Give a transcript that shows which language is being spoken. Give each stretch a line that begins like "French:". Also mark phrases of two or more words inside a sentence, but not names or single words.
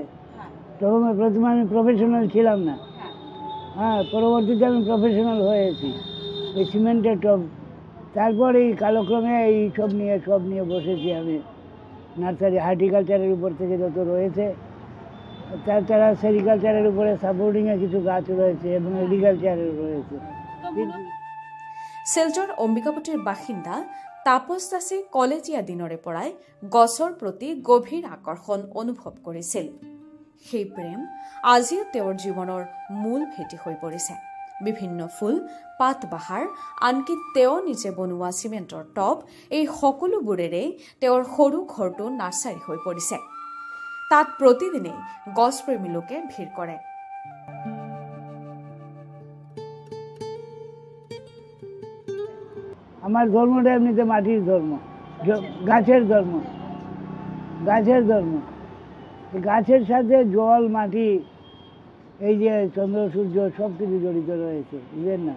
Bangla: তখন প্রথমে আমি প্রফেশনাল ছিলাম না, পরবর্তীতে আমি প্রফেশনাল হয়েছি এই সিমেন্টের টব। তারপর এই কালক্রমে এই সব নিয়ে বসেছি আমি।
English: nursery horticulture
Bangla: উপর থেকে যত রয়েছে, তাছাড়া সেরিকালচারের উপরে সাপোর্টিংয়ে কিছু গাছ রয়েছে এবং এগ্রিকালচারের রয়েছে।
Assamese: শিলচৰ অম্বিকাপতিৰ বাসিন্দা তাপস দাসে কলেজীয়া দিনৰে পৰাই গছৰ প্ৰতি গভীৰ আকৰ্ষণ অনুভৱ কৰিছিল। সেই প্ৰেম আজিও তেওঁৰ জীৱনৰ মূল ভেটি হৈ পৰিছে। বিভিন্ন ফুল, পাত বাহাৰ, আনকি তেওঁ নিজে বনোৱা চিমেণ্টৰ টব, এই সকলোবোৰেৰে তেওঁৰ সৰু ঘৰটো নাৰ্চাৰী হৈ পৰিছে। তাত প্ৰতিদিনে গছপ্ৰেমী লোকে ভিৰ কৰে।
Bangla: আমার ধর্মটা এমনিতে মাটির ধর্ম, গাছের ধর্ম। গাছের সাথে জল, মাটি, এই যে চন্দ্র সূর্য সব কিছু জড়িত রয়েছে, বুঝলেন না?